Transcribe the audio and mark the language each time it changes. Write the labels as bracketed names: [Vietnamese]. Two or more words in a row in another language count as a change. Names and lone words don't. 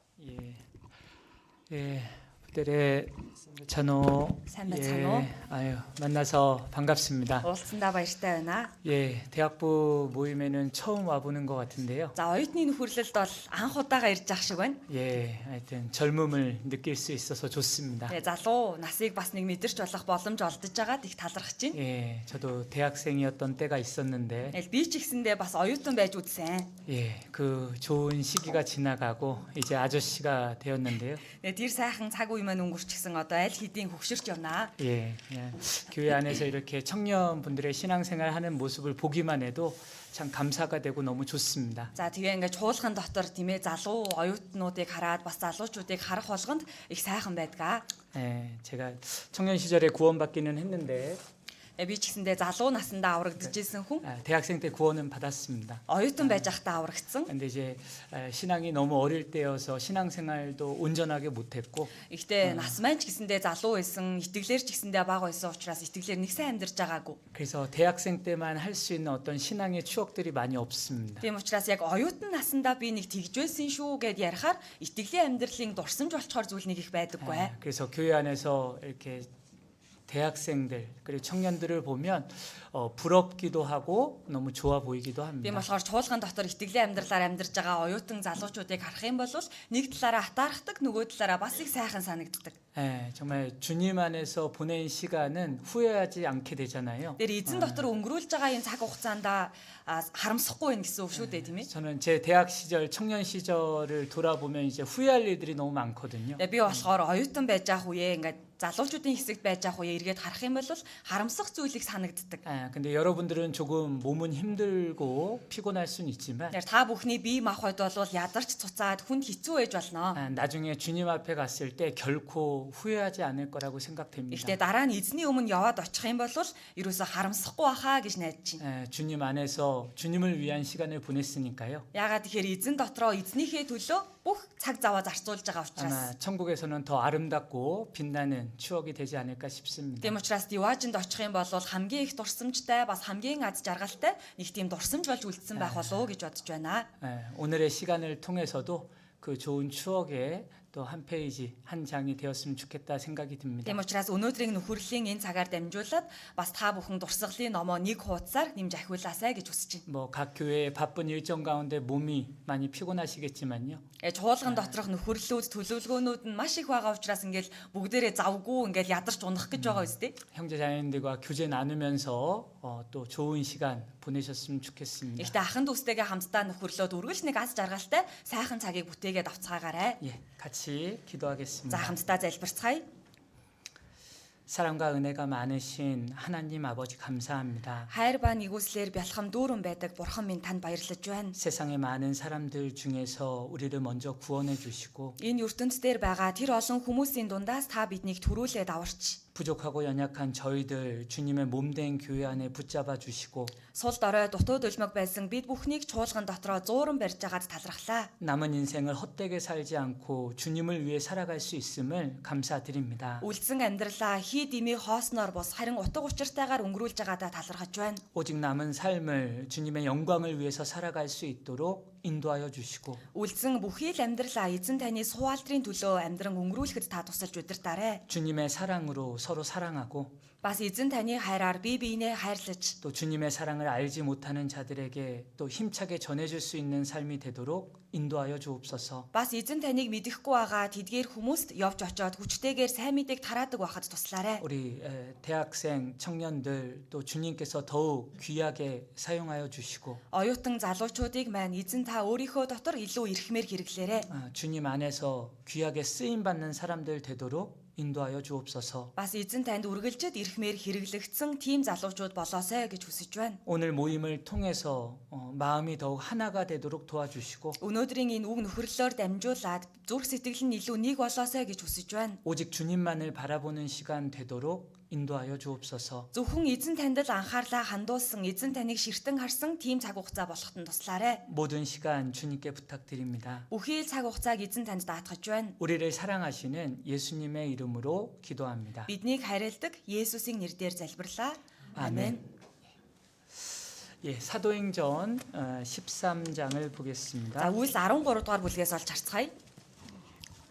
[Korean] 예, 예, 부대레 찬호, [Mongolian] Сайн байна уу? [Korean] 아유 만나서 반갑습니다. [Mongolian] Уулзсандаа баяртай байна. [Korean] 예, 대학부 모임에는 처음 와보는 것 같은데요. [Mongolian] За оюутны нөхөрлөлд бол анх удаага ирж ах шиг байна. [Korean] 예, 하여튼 젊음을 느낄 수 있어서 좋습니다. [Mongolian] Тэгээ залуу насыг бас нэг мэдэрч болох боломж олдож байгаад их талархаж байна. [Korean] 예, 저도 대학생이었던 때가 있었는데, [Mongolian] Тэгэл би ч гэсэндээ бас оюутан байж үзсэн. [Korean] 예, 그 좋은 시기가 지나가고 이제 아저씨가 되었는데요. [Mongolian] Тэгээ тэр сайхан цаг үе маань өнгөрчихсөн одоо аль хэдийн хөгшөрч явнаа. [Korean] 예, 그냥 교회 안에서 이렇게 청년분들의 신앙생활 하는 모습을 보기만 해도 참 감사가 되고 너무 좋습니다. [Mongolian] За тэгээ ингээд чуулган дотор тийм ээ залуу оюутнуудыг хараад бас залуучуудыг харах болгонд их сайхан байдгаа. [Korean] 예, 제가 청년 시절에 구원받기는 했는데 [Mongolian] Би ч гэсэндээ залуу насндаа аврагдчихсэн хүн [Korean] 대학생 때 구원은 받았습니다. [Mongolian] оюутан байж байхдаа аврагдсан. [Korean] 근데 이제 신앙이 너무 어릴 때여서 신앙생활도 온전하게 못했고 [Mongolian] Гэхдээ нас маань ч гэсэндээ залуу байсан, итгэлээр ч гэсэндээ бага байсан учраас итгэлээр нэг сайн амьдарч байгаагүй. [Korean] 그래서 대학생 때만 할 수 있는 어떤 신앙의 추억들이 많이 없습니다. [Mongolian] Тийм учраас яг оюутан наснда би нэг тэгж байсан шүү гэд ярихаар итгэлийн амьдралын дурсамж болчоор зүйл нэг их байдаггүй. [Korean] 그래서 교회 안에서 이렇게 대학생들 그리고 청년들을 보면 부럽기도 하고 너무 좋아 보이기도 [Mongolian] Тийм [Korean] 합니다. [Mongolian] болохоор чуулган дотор итгэлийн амьдралаар амьдарч байгаа оюутан залуучуудыг харах юм бол нэг талаараа хатаархдаг, нөгөө талаараа бас их сайхан санагддаг. [Korean] 예, 정말 주님 안에서 보낸 시간은 후회하지 않게 되잖아요. [Mongolian] Тэр эзэн дотор өнгөрүүлж байгаа энэ цаг хугацаанд харамсахгүй байх гэсэн үг шүү дээ, тийм ээ. [Korean] 저는 제 대학 시절, 청년 시절을 돌아보면 이제 후회할 일들이 너무 많거든요. [Mongolian] Би болохоор оюутан байж байгаа үеэ ингээд залуучуудын хэсэгт байж байгаа үеэ эргээд харах юм бол харамсах зүйлийг санагддаг. [Korean] 근데 여러분들은 조금 몸은 힘들고 피곤할 수는 있지만 [Mongolian] Тэгэхээр та бүхний бие махбод бол ядарч цуцаад хүнд хэцүү байж болно. [Korean] 나중에 주님 앞에 갔을 때 결코 후회하지 않을 거라고 생각됩니다. [Mongolian] Гэхдээ дараа нь эзний өмнө яваад очих юм бол ерөөсө харамсахгүй баха гэж найдаж байна. [Korean] 주님 안에서 주님을 위한 시간을 보냈으니까요. [Mongolian] Яагаад тэгэхээр эзэн дотроо эзнийхээ төлөө бүх цаг заваа зарцуулж байгаа учраас. [Korean] 아마 천국에서는 더 아름답고 빛나는 추억이 되지 않을까 싶습니다. [Mongolian] Тийм учраас Диваажинд очих юм бол хамгийн их дурсамжтай бас хамгийн аз жаргалтай нэг тийм дурсамж болж үлдсэн байх болов уу гэж бодож байна. [Korean] 오늘의 시간을 통해서도 그 좋은 추억에 또 한 페이지, 한 장이 되었으면 좋겠다 생각이 듭니다. [Mongolian] Тийм учраас өнөөдрийн нөхөрлийн энэ цагаар дамжуулаад бас та бүхэн дурсгалын номоо нэг хуудасаар нэмж ахиулаасай гэж хүсэж байна. [Korean] 각 교회의 바쁜 일정 가운데 몸이 많이 피곤하시겠지만요. [Mongolian] Чуулган доторх нөхөрлөлүүд төлөвлөгөөнүүд нь маш их байгаа учраас ингээл бүгдээрээ завгүй ингээл ядарч унах гэж байгаа үстэй. [Korean] 형제 자매님들과 교제 나누면서 또 좋은 시간 보내셨으면 좋겠습니다. [Mongolian] Гэхдээ ахын дүүстэйгээ хамтдаа нөхөрлөөд үргэлж нэг аз жаргалтай сайхан цагийг бүтээгээд авцгаагаарай. [Korean] 예, 같이 기도하겠습니다. [Mongolian] За хамтдаа залбирцгаая. [Korean] 사랑과 은혜가 많으신 하나님 아버지 감사합니다. [Mongolian] Хайр ба нэгүслэр бялхам дүүрэн байдаг бурхан минь танд баярлаж байна. [Korean] 세상의 많은 사람들 중에서 우리를 먼저 구원해 주시고 [Mongolian] Энэ ертөнц дээр байгаа тэр олон хүмүүсийн дундаас та биднийг төрүүлээд аварч [Korean] 부족하고 연약한 저희들 주님의 몸된 교회 안에 붙잡아 주시고 [Mongolian] сул дорой дутууд өлмөг байсан бид бүхнийг чуулган дотроо зууран барьж байгаад талархлаа. [Korean] 남은 인생을 헛되게 살지 않고 주님을 위해 살아갈 수 있음을 감사드립니다. [Mongolian] Үлдсэн амьдралаа хий дими хоосноор бус харин утга учиртайгаар өнгөрүүлж байгаадаа талархаж байна. [Korean] 오직 남은 삶을 주님의 영광을 위해서 살아갈 수 있도록 인도하여 주시고 [Mongolian] Үлдсэн бүхий л амьдралаа эзэн таны сууалтрын төлөө амьдран өнгөрүүлэхэд та тусалж удирдаарай. [Korean] 주님의 사랑으로 서로 사랑하고 [Mongolian] Бас эзэн таны хайраар бие биенээ хайрлаж [Korean] 또 주님의 사랑을 알지 못하는 자들에게 또 힘차게 전해줄 수 있는 삶이 되도록 인도하여 주옵소서. [Mongolian] бас эзэн таныг мэдэхгүй байгаа тэдгээр хүмүүст явж очоод хүчтэйгээр сайн мэдээг тараадаг байхад туслаарай. [Korean] 우리 대학생 청년들 또 주님께서 더욱 귀하게 사용하여 주시고 [Mongolian] Оюутан залуучуудыг маань эзэн та өөрийнхөө дотор илүү эрхмээр хэрэглээрэй. [Korean] 주님 안에서 귀하게 쓰임 받는 사람들 되도록 인도하여 주옵소서. [Mongolian] Бас эзэн танд үргэлжид эрхмээр хэрэглэгдсэн тийм залуучууд болоосай гэж хүсэж байна. [Korean] 오늘 모임을 통해서 마음이 더욱 하나가 되도록 도와주시고 [Mongolian] Өнөөдрийн энэ үг нөхөрлөөр дамжуулаад зүрх сэтгэл нь илүү нэг болоосай гэж хүсэж байна. [Korean] 오직 주님만을 바라보는 시간 되도록 인도하여 주옵소서. [Mongolian] Зөвхөн эзэн танд л анхаарлаа хандуулсан, эзэн таныг ширтэн харсан тийм цаг хугацаа болоход нь туслаарай. [Korean] 모든 시간 주님께 부탁드립니다. [Mongolian] Бүхий л цаг хугацааг эзэн танд даатгаж байна. [Korean] 우리를 사랑하시는 예수님의 이름으로 기도합니다. [Mongolian] Биднийг хайрладаг Есүсийн нэрээр залбирлаа. Амен. [Korean] 예, 사도행전 13장을 보겠습니다. [Mongolian] За Үлс 13 дугаар бүлгээс олж харцгаая.